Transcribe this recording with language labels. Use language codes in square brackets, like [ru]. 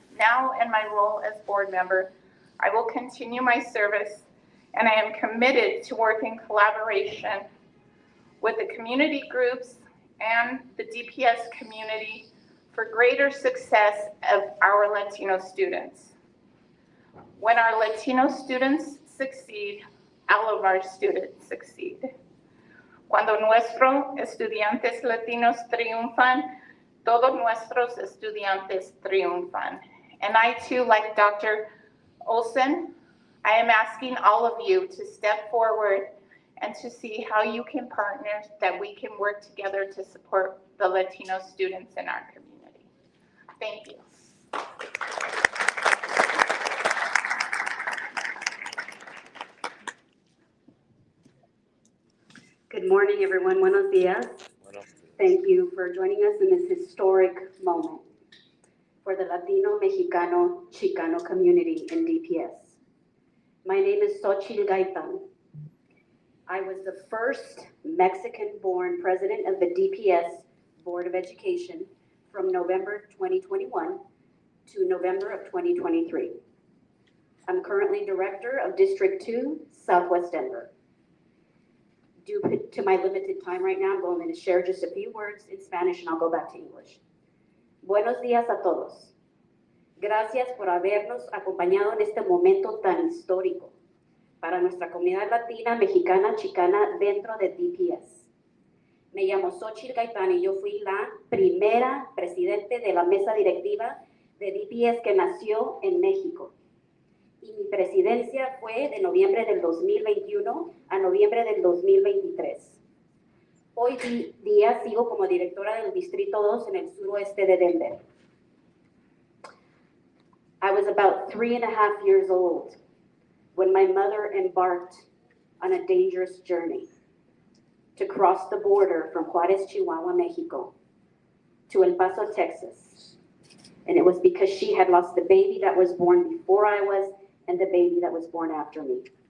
[en] Now, in my role as board member, I will continue my service, and I am committed to work in collaboration with the community groups and the DPS community for greater success of our Latino students. When our Latino students succeed, all of our students succeed. [es] Cuando nuestros estudiantes latinos triunfan, todos nuestros estudiantes triunfan. [en] And I too, like Dr. Olson, I am asking all of you to step forward and to see how you can partner, that we can work together to support the Latino students in our community. Thank you. Good morning, everyone. [es] Buenos dias. [en] Thank you for joining us in this historic moment for the Latino, Mexicano, Chicano community in DPS. My name is Xochitl Gaitan. I was the first Mexican-born president of the DPS Board of Education from November 2021 to November of 2023. I'm currently director of District 2, Southwest Denver. Due to my limited time right now, I'm going to share just a few words in Spanish and I'll go back to English. [es] Buenos días a todos. Gracias por habernos acompañado en este momento tan histórico para nuestra comunidad latina, mexicana, chicana dentro de DPS. Me llamo Xochitl Gaitan y yo fui la primera presidente de la mesa directiva de DPS que nació en México. Y mi presidencia fue de noviembre del 2021 a noviembre del 2023. Hoy día sigo como directora del Distrito 2 en el suroeste de Denver. [en] I was about 3.5 years old when my mother embarked on a dangerous journey to cross the border from Juárez, Chihuahua, Mexico, to El Paso, Texas. And it was because she had lost the baby that was born before I was and the baby that was born after me.